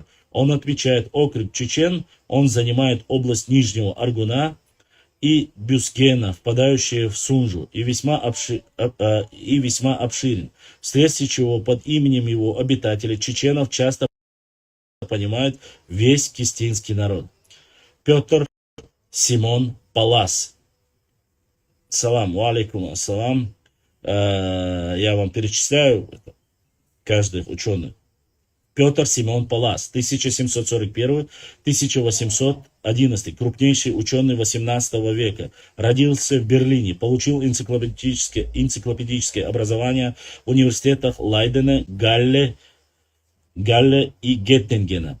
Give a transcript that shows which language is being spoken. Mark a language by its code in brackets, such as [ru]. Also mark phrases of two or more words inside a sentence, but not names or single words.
[ru] Он отвечает: округ Чечен, он занимает область Нижнего Аргуна и Бюскена, впадающие в Сунжу, и весьма обширен, вследствие чего под именем его обитателей чеченов часто понимают весь кистинский народ. Петр Симон Палас. [ar] سلام، عليكم السلام. [ru] Я вам перечисляю каждых ученых. Петр Симон Палас, 1741-1811, крупнейший ученый 18 века, родился в Берлине, получил энциклопедическое образование в университетах Лейдена, Галле и Геттингена.